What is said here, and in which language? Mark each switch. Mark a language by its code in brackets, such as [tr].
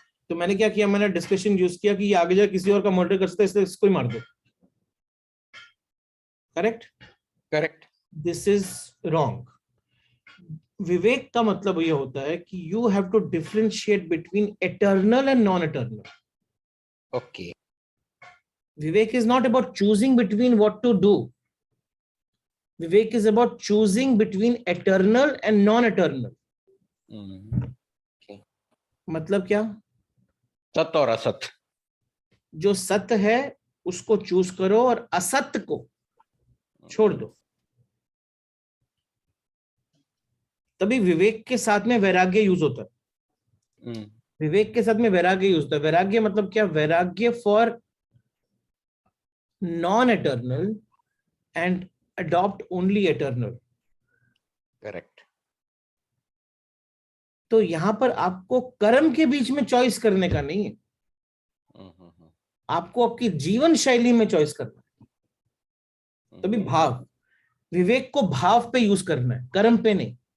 [hi] तो मैंने क्या किया, मैंने डिस्कशन यूज किया कि ये आगे जाके किसी और का मर्डर कर सकता है, इसलिए इसको ही मार दो. [en] Correct. This is wrong. [hi] विवेक का मतलब ये होता है कि [en] You have to differentiate between eternal and non eternal. Okay. Vivek is not about choosing between what to do. Vivek is about choosing between eternal and non-eternal. Okay. [hi] मतलब क्या? सत्य और असत. जो सत्य है उसको चूज करो और असत्य को छोड़ दो. तभी विवेक के साथ में वैराग्य यूज होता है. विवेक के साथ में वैराग्य यूज होता है. वैराग्य मतलब क्या? [en] वैराग्य for non-eternal and adopt only eternal. Correct. [hi] तो यहां पर आपको कर्म के बीच में चॉइस करने का नहीं है, आपको आपकी जीवन शैली में चॉइस करना है. तभी भाव, विवेक को भाव पे यूज करना है, कर्म पे नहीं.